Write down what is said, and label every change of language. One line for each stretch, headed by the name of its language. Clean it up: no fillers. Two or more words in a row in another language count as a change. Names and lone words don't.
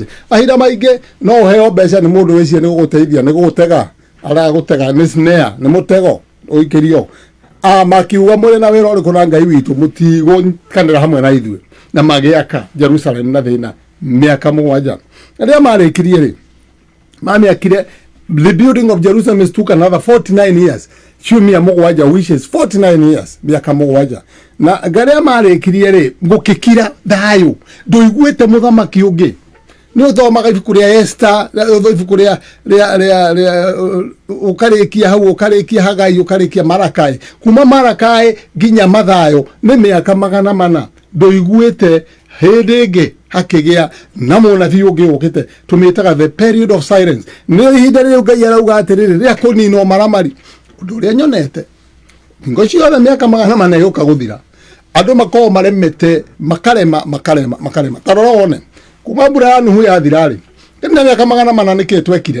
Kikuyu: Mahinda maingĩ no ũheo mbeca nĩ mũndũ wĩcie nĩ gũgũteithia, nĩ gũgũtega, aragũtega nĩ snare, nĩ mũtego ũikĩrio. Makiuga mũrĩ na wĩra ũrĩkũ na Ngai witũ mũtigũkanĩra hamwe na ithuĩ, na magĩaka Jerusalem na thĩna mĩaka 7. Rĩrĩa marĩkirie rĩ mamĩakire.
English: The building of Jerusalem took another 49 years. Ciumia 7 which is 49 years,
Kikuyu: mĩaka 7. Na garĩa marĩkirie rĩ gũkĩkira thayũ. Ndũiguĩte mũthamaki ũngĩ. Nĩ ũthomaga ibuku rĩa Esther, ibuku rĩa ũkarĩkia hau, ũkarĩkia Hagai, ũkarĩkia Malakai. Kuma Malakai nginya Mathayo nĩ mĩaka 400. Ndũiguĩte hĩndĩ ĩngĩ hakĩgĩa na mũnabii ũngĩ ũkĩte. Tũmĩtaga
English: the period of silence.
Kikuyu: Nĩ ihinda rĩu Ngai arauga atĩrĩrĩ rĩa kũninwo maramari. Ũndũ ũrĩa nyonete ngo ciothe mĩaka 400 yũka gũthira, andũ makorwo maremete makarema. Tarora wone kuma mbura ya Nuhu yathira rĩ nĩ mĩaka 400 nĩkĩ twekire?